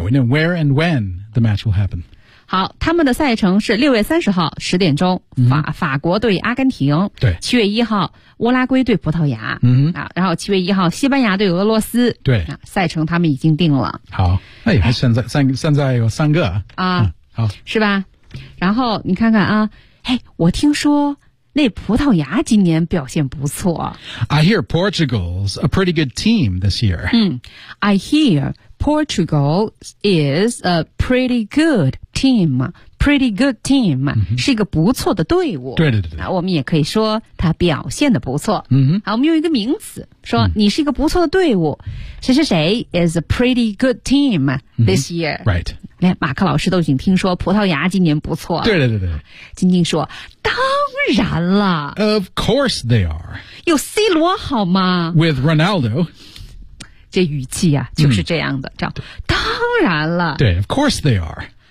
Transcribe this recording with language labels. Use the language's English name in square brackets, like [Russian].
[English] We know where and when the match will happen. [Chinese] 好他们的赛程是6月30号10点钟、 mm-hmm. 法国对阿根廷。对。 7月1号乌拉圭对葡萄牙。嗯、mm-hmm. 啊。然后7月1号西班牙对俄罗斯。对。啊、赛程他们已经定了。好。那也是现在有三个。啊、好。是吧然后你看看啊。哎，我听说那葡萄牙今年表现不错。 [English] I hear Portugal's a pretty good team this year. 嗯 ，I hear Portugal is a pretty good team. Pretty good team、 mm-hmm. [Chinese] 是一个不错的队伍。对对对。那我们也可以说他表现的不错。嗯、mm-hmm. 好，我们用一个名词说你是一个不错的队伍。谁谁谁 [English] is a pretty good team this year.、 Mm-hmm. Right. [Chinese] 连马克老师都已经听说葡萄牙今年不错对对对对晶晶说当然了 [English] Of course they are [Chinese] 有 C 罗好吗 [English] With Ronaldo [Chinese] 这语气啊就是这样的、嗯、这样当然了 [English] 对 Of course they are